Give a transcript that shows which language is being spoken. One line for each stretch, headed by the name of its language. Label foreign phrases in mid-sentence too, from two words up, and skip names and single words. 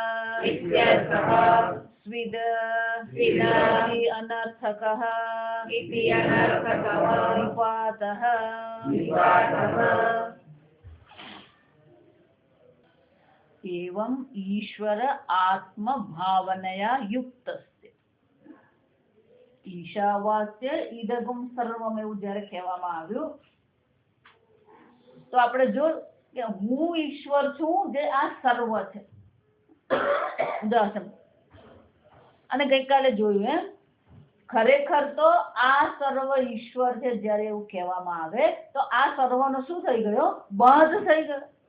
Sanskrit: स्विद इति अनर्थकः निपातः। एवं ईश्वर आत्म भावनया युक्तस्य ईशावास्य इदगम સર્વમેવ
Gujarati: જ્યારે કહેવામાં આવ્યું તો આપણે જો કે હું ઈશ્વર છું જે આ સર્વ છે અને ગઈકાલે જોયું એમ ખરેખર તો આ સર્વ ઈશ્વર છે જ્યારે એવું કહેવામાં આવે તો આ સર્વનો શું થઈ ગયો બંધ થઈ ગયો।